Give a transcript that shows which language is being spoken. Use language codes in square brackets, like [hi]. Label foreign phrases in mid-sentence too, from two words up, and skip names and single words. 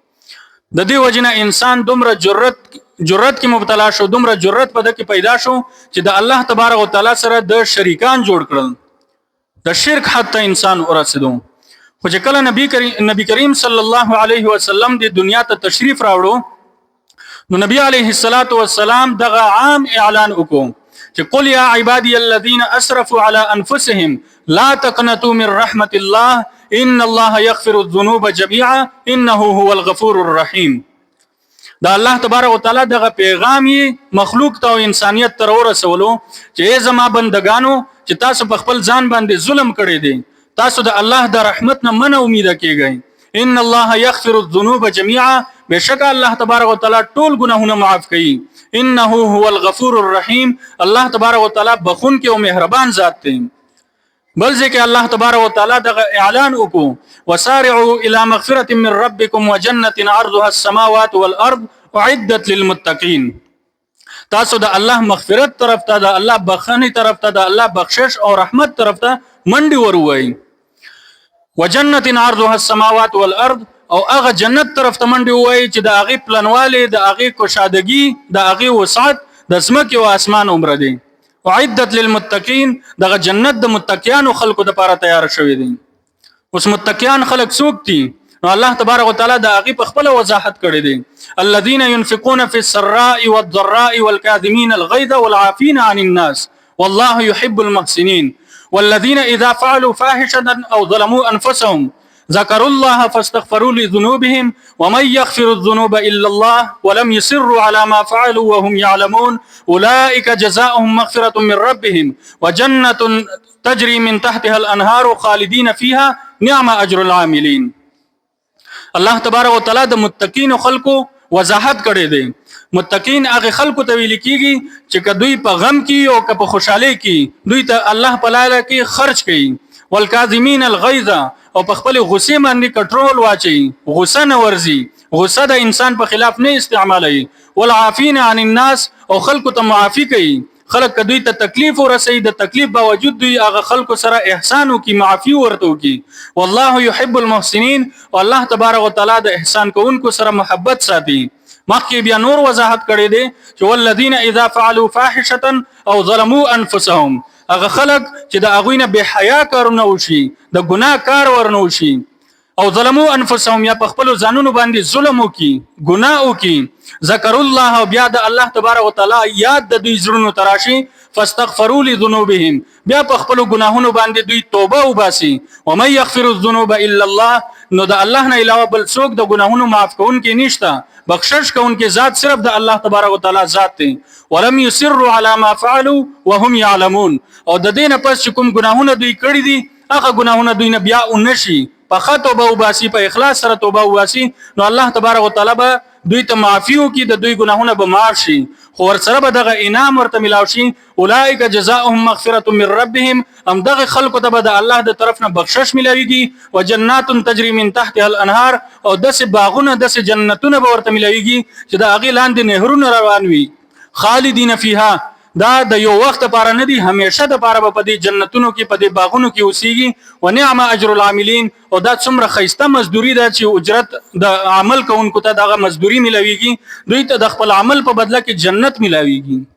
[ps] د دې وجنه انسان دومره جرأت کې مبتلا شو، دومره جرأت په ده کې پیدا شو چې د الله تبارک وتعالی سره د شریکان جوړ کړل، د شرک حد ته انسان ورسېدو. خو چې کله نبی کریم [ar] صلی الله علیه وسلم [ps] د دنیا ته تشریف راوړو، نو نبی [ar] علیه السلام [ps] دغه عام اعلان وکړو چې [ar] قل یا عبادی الذین اسرفوا علی انفسهم لا تقنطوا من رحمت الله ان الله یغفر الذنوب جميعا انه هو الغفور الرحیم. [ps] دا الله تبارک وتعالى دغه پیغام مخلوق ته او انسانیت ته ورسولو چې زما بندگانو چې تاسو په خپل ځان باندې ظلم کړی دی، تاسو د الله د رحمت نه من امید کیږئ. [ar] ان الله یغفر الذنوب جميعا، [ps] بشک الله تبارک وتعالى ټول ګناهونه معاف کوي. [ar] انه هو الغفور الرحیم، [ps] الله تبارک وتعالى بخون کې او مهربان ذات دی. بل ځکه الله تبارک وتعالى دغه اعلان وکړو [ar] وسارعوا الى مغفرة من ربكم وجنة عرضها السماوات والارض اعدت للمتقين. [ps] تاسو د الله مغفرت طرف ته، د الله بخښنې طرف ته، د الله بخشش او رحمت طرف ته منډي وروي. [ar] وجنة عرضها السماوات والارض، [ps] او هغه جنت طرف ته منډي وای چې د هغه پلانواله، د هغه کوشادګي، د هغه وسعت د اسمکه او اسمان عمر دی. [ar] اعدت للمتقين، [ps] دغه جنت د متقینو خلقو لپاره تیار شوی دی. اوس متقین خلق څوک دي؟ نو الله تبارک وتعالى د هغه په خپل وضاحت کړی دی. [ar] الذين ينفقون في السراء والضراء والكاظمين الغيظ والعافين عن الناس والله يحب المحسنين والذين اذا فعلوا فاحشة او ظلموا انفسهم ذكروا الله فاستغفروا لذنوبهم ومن يغفر الذنوب الا الله ولم يصروا على ما فعلوا وهم يعلمون اولئك جزاؤهم مغفرة من ربهم وجنة تجري من تحتها الانهار خالدين فيها نعم اجر العاملين. [ps] الله تبارک وتعالى د متقین خلقو وضاحت کړی دی. متقین هغه خلقو ته ویل کیږي چې کدوې په غم کې او که په خوشحالۍ کې دوی ته الله په لاره کې خرج کوي. [ar] والکاظمین الغیظ [ps] او په خپل غصې باندې کنټرول واچي، غصه نه ورزي، غصه د انسان په خلاف نه استعمالوي. [ar] والعافین عن الناس [ps] او خلقو ته معافي کوي. خلق کدوې ته تکلیف ورسي د تکلیف باوجود دوی هغه خلقو سره احسان وکي، معافي ورته وکي. [ar] والله يحب المحسنين [ps] والله تبارک وتعالى د احسان کوونکو سره محبت ساتي. مخکې بیا نور وضاحت کړی دی چې [ar] والذین اذا فعلوا فاحشة او ظلموا انفسهم [ps] هغه خلق چې د هغوی نه بې حیا کارونه وشي، د ګناه کار ورنه وشي، او [ar] ظلموا انفسهم [ps] یا په خپل ځانونو باندې ظلم وکي، ګناه وکي، [ar] ذکر الله [ps] او بیا د الله تبارک وتعالى یاد د دوی زړونو تراشي، [ar] فاستغفروا لذنوبهم [ps] بیا په خپل ګناهونو باندې دوی توبه وباسي. [ar] ومن يغفر الذنوب الا الله [ps] نو د الله نه علاوه بل څوک د ګناهونو معاف کوونکی نشته، بخشش کوونکی ذات صرف د الله تبارک وتعالى ذات دی. [ar] ولم يصروا على ما فعلوا وهم يعلمون [ps] او د دې نه پس چې کوم ګناهونه دوی کړی دي هغه ګناهونه دوی نه بیا ونشي، په خطوبه وباسي، په اخلاص سره توبه وباسي، نو الله تبارک وتعالى به دوی ته معافي وکړي، د دوی ګناهونه به معاف شي، خو ورسره به دغه انعام ورته ملاو شي. [ar] اولئک جزاؤهم مغفرة من ربهم [ps] هم دغه خلکو ته به د الله د طرف نه بخشش ملاويږي. [ar] وجنات تجري من تحتها الانهار [ps] او داسې باغونه داسې جنتونه به ورته ملاويږي چې د هغې لاندې نهرونه روان وي. [ar] خالدین فیها [ps] دا د یو وخت لپاره نه دي، همیشه د لپاره به په دې جنتونو کې په دې باغونو کې اوسېږي. [ar] ونعم اجر العاملین [ps] او دا څومره ښایسته مزدوري ده چې اجرت د عمل کوونکو ته دغه مزدوري ملاويږي، دوی ته د خپل عمل په بدله کې جنت ملاويږي.